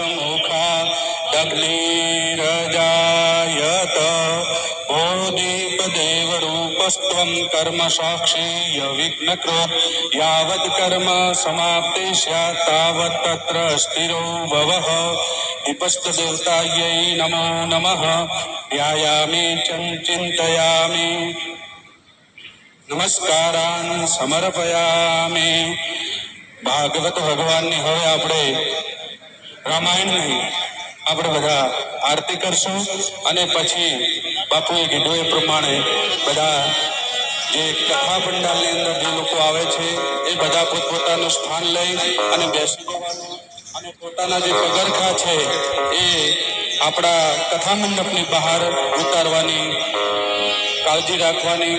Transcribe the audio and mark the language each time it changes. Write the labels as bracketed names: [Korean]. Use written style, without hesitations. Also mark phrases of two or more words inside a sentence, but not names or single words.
[Sanskrit] मुखादग्निरजायत बोधिपदेवरूपस्त्वं कर्म साक्षी विघ्नकृ यावत् कर्म समाप्ति स्यात् तावत् तत्र स्थिरो भवः दीपस्तदेवतायै नमो नमः ध्यायामि चिन्तयामि નમસ્કારાન સમર્પયામિ. [Gujarati] ભાગવત ભગવાનની હવે આપણે રામાયણની આપણે બધા આરતી કરશું અને પછી બાપુએ કીધું એ પ્રમાણે બધા જે કથા પંડાલની અંદર જે લોકો આવે છે એ બધા પોતપોતાનું સ્થાન લઈ અને બેસી જવાનું અને પોતાના જે પગરખા છે એ આપણા કથા મંડપની બહાર ઉતારવાની કાળજી રાખવાની.